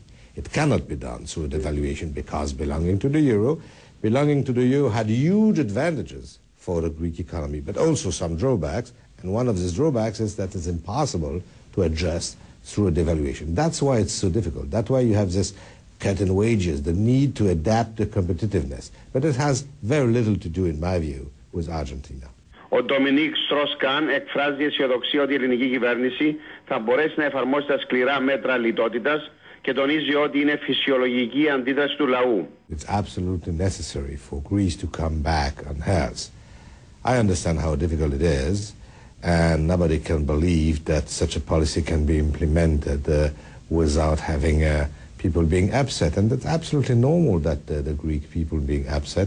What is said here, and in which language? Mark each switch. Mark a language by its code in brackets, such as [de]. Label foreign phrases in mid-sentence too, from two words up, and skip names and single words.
[en] It cannot be done through a devaluation because belonging to the euro had huge advantages for the Greek economy, but also some drawbacks. And one of these drawbacks is that it's impossible to adjust through a devaluation. That's why it's so difficult. That's why you have this cut in wages, the need to adapt the competitiveness. But it has very little to do, in my view, with Argentina. [el] Ο Ντομινίκ Στρος-Καν εκφράζει αισιοδοξία ότι η ελληνική κυβέρνηση θα μπορέσει να εφαρμόσει τα σκληρά μέτρα λιτότητας και τονίζει ότι είναι φυσιολογική η αντίδραση του λαού. [en] It's absolutely necessary for Greece to come back on hers. I understand how difficult it is, and nobody can believe that such a policy can be implemented without having people being upset. And it's absolutely normal that the Greek people being upset.